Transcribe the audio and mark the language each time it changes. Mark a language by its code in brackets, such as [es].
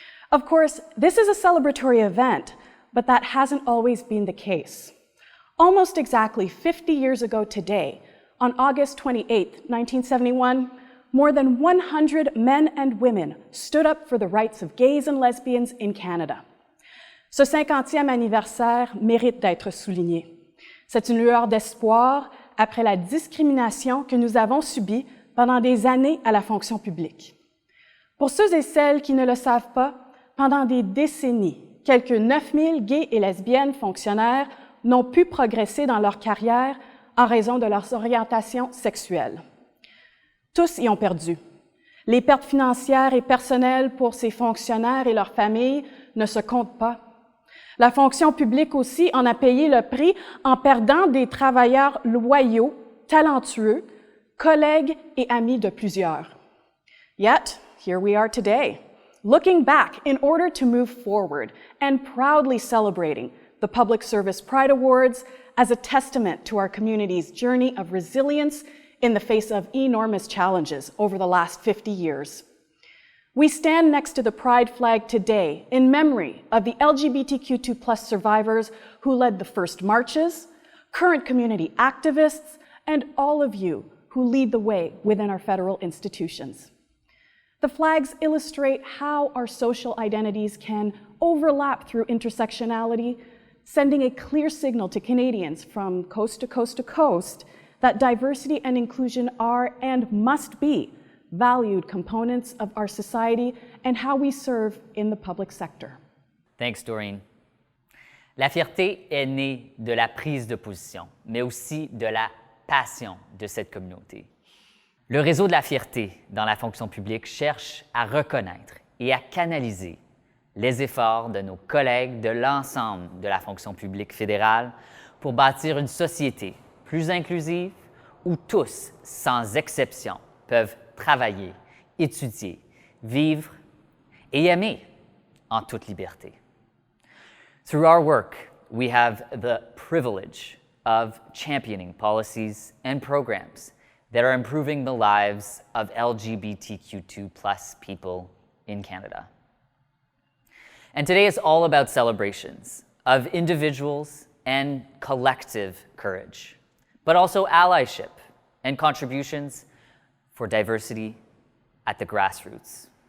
[en] Of course, this is a celebratory event, but that hasn't always been the case. Almost exactly 50 years ago today, on August 28, 1971, more than 100 men and women stood up for the rights of gays and lesbians in Canada. [fr] Ce 50e anniversaire mérite d'être souligné. C'est une lueur d'espoir après la discrimination que nous avons subie pendant des années à la fonction publique. Pour ceux et celles qui ne le savent pas, pendant des décennies, quelques 9000 gays et lesbiennes fonctionnaires n'ont pu progresser dans leur carrière en raison de leur orientation sexuelle. Tous y ont perdu. Les pertes financières et personnelles pour ces fonctionnaires et leurs familles ne se comptent pas. La fonction publique aussi en a payé le prix en perdant des travailleurs loyaux, talentueux, collègues et amis de plusieurs. [en] Yet, here we are today, looking back in order to move forward and proudly celebrating the Public Service Pride Awards as a testament to our community's journey of resilience in the face of enormous challenges over the last 50 years. We stand next to the Pride flag today in memory of the LGBTQ2+ survivors who led the first marches, current community activists, and all of you who lead the way within our federal institutions. The flags illustrate how our social identities can overlap through intersectionality, sending a clear signal to Canadians from coast to coast to coast that diversity and inclusion are and must be valued components of our society and how we serve in the public sector. Thanks, Doreen. [fr] La fierté est née de la prise de position, mais aussi de la passion de cette communauté. Le réseau de la fierté dans la fonction publique cherche à reconnaître et à canaliser les efforts de nos collègues de l'ensemble de la fonction publique fédérale pour bâtir une société plus inclusive où tous, sans exception, peuvent travailler, étudier, vivre et aimer en toute liberté. [en] Through our work, we have the privilege of championing policies and programs that are improving the lives of LGBTQ2+ people in Canada. And today is all about celebrations of individuals and collective courage, but also allyship and contributions for diversity at the grassroots.